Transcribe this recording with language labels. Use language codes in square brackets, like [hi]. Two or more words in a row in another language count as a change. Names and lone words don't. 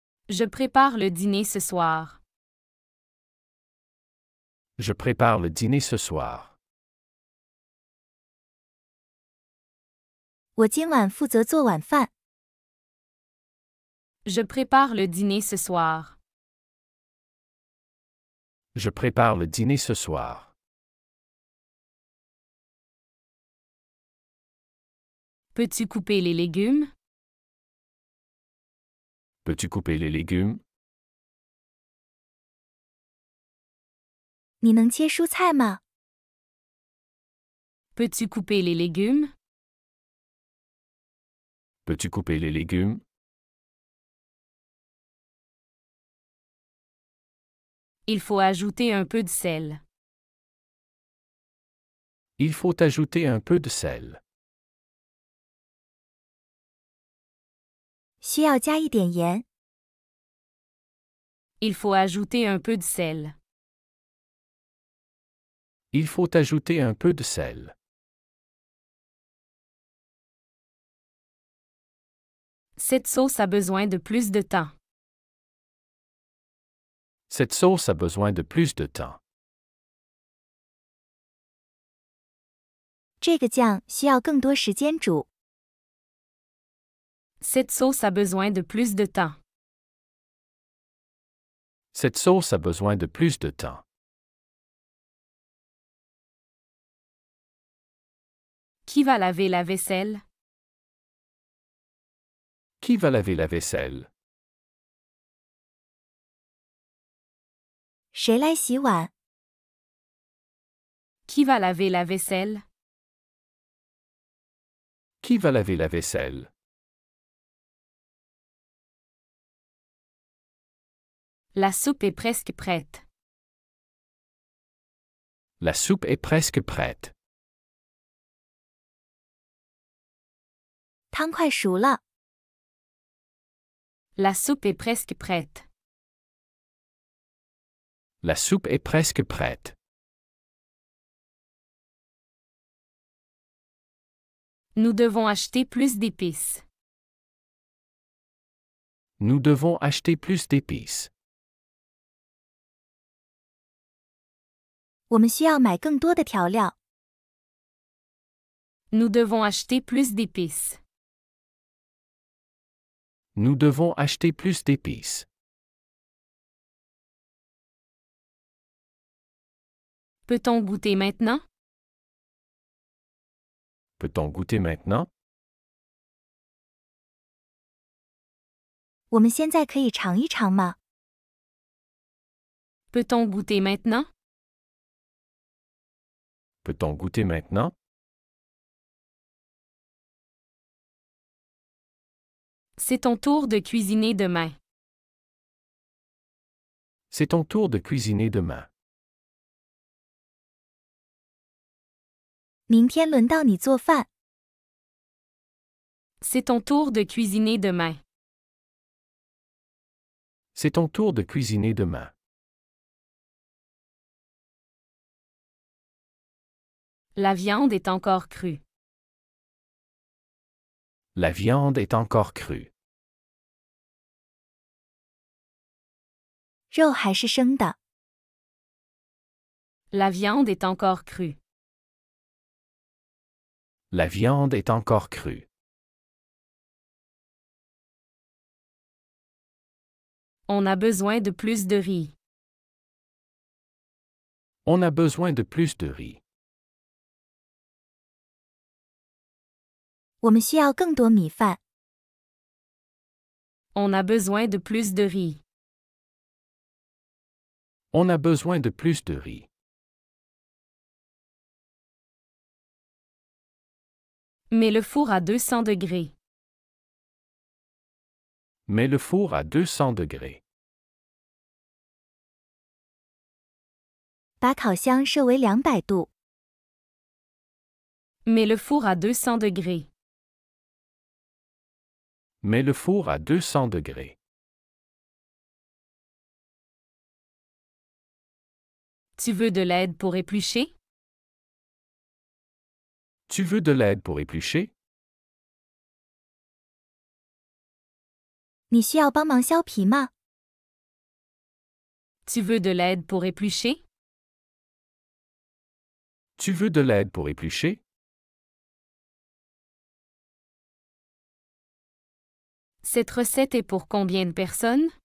[fr] Je prépare le dîner ce soir. Je prépare le dîner ce soir. [zh] 我今晚负责做晚饭。 [fr] Je prépare le dîner ce soir. Je prépare le dîner ce soir. Peux-tu couper les légumes? Peux-tu couper les légumes? [zh] 你能切蔬菜吗？ [fr] Peux-tu couper les légumes? Peux-tu couper les légumes? Il faut ajouter un peu de sel. Il faut ajouter un peu de sel. [zh] 需要加一点盐。 [fr] Il faut ajouter un peu de sel. Il faut ajouter un peu de sel. Cette sauce a besoin de plus de temps. Cette sauce a besoin de plus de temps. [zh] 这个酱需要更多时间煮。 [fr] Cette sauce a besoin de plus de temps. Cette sauce a besoin de plus de temps. Qui va laver la vaisselle? Qui va laver la vaisselle? [zh] 谁来洗碗？ [fr] Qui va laver la vaisselle? Qui va laver la vaisselle? La soupe est presque prête. La soupe est presque prête. [zh] 汤快熟了。 [fr] La soupe est presque prête. La soupe est presque prête. Nous devons acheter plus d'épices. Nous devons acheter plus d'épices. [zh] 我们需要买更多的调料。 [fr] Nous devons acheter plus d'épices. Nous devons acheter plus d'épices. Peut-on goûter maintenant? Peut-on goûter maintenant? [zh] 我们现在可以尝一尝吗？ [fr] Peut-on goûter maintenant? Peut-on goûter maintenant? C'est ton tour de cuisiner demain. C'est ton tour de cuisiner demain. [zh] 明天轮到你做饭。 [fr] C'est ton tour de cuisiner demain. C'est ton tour de cuisiner demain. La viande est encore crue. La viande est encore crue. [zh] 肉还是生的。 [fr] La viande est encore crue. La viande est encore crue. On a besoin de plus de riz. On a besoin de plus de riz. [zh] 我们需要更多米饭。 [fr] On a besoin de plus de riz. On a besoin de plus de riz. Mets le four à 200 degrés. Mets le four à 200 degrés. [zh] 把烤箱设为200度。 [fr] Mets le four à 200 degrés. Mets le four à 200 degrés. Tu veux de l'aide pour éplucher? Tu veux de l'aide pour éplucher? [zh] 你需要帮忙削皮吗？ [fr] Tu veux de l'aide pour éplucher? Tu veux de l'aide pour éplucher? Cette recette est pour combien de personnes?